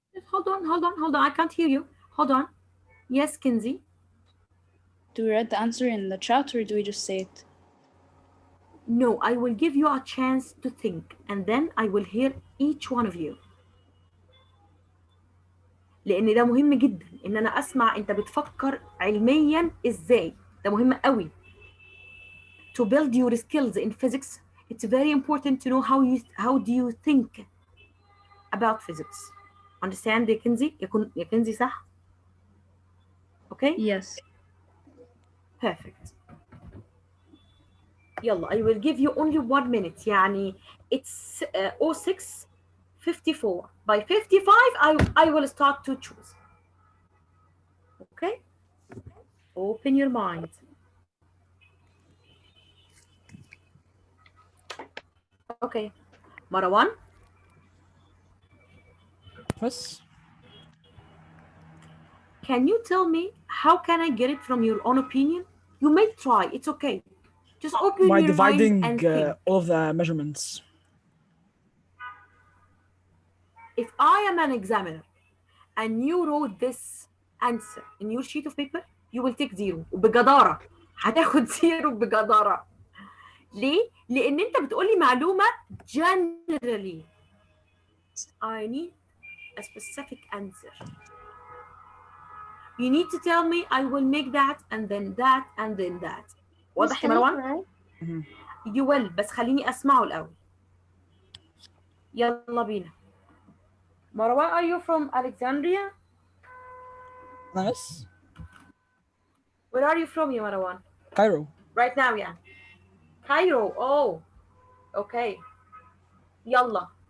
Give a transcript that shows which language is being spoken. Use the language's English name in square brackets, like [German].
[English] Hold on. I can't hear you. Hold on. Yes, Kinsey. Do we write the answer in the chat or do we just say it? No, I will give you a chance to think and then I will hear each one of you. [Arabic] لأن ده مهم جدا إن أنا أسمع أنت بتفكر علميا إزاي. ده مهم قوي. [English] To build your skills in physics, it's very important to know how do you think about physics. Understand يا كنزي؟ يا كنزي صح؟ Okay? Yes. Perfect. يلا I will give you only 1 minute. يعني it's 06:54. By 55 I will start to choose. Okay? Open your mind. Okay. Marwan? Yes. Can you tell me how can I get it from your own opinion? You may try. It's okay. Just open By your mind dividing and think. all of the measurements. If I am an examiner and you wrote this answer in your sheet of paper, you will take 0 وبجدارة. [Arabic] هتاخد 0 بجدارة. ليه؟ لأن أنت بتقولي معلومة generally. [English] I need a specific answer. You need to tell me I will make that and then that and then that. [Arabic] واضح يا مروان؟ [English] You will. [Arabic] بس خليني أسمعه الأول. يلا بينا. [English] Marwan, are you from Alexandria? Yes. Where are you from, ya Marwan? Cairo. Right now, yeah. Cairo. Oh, okay. Yalla.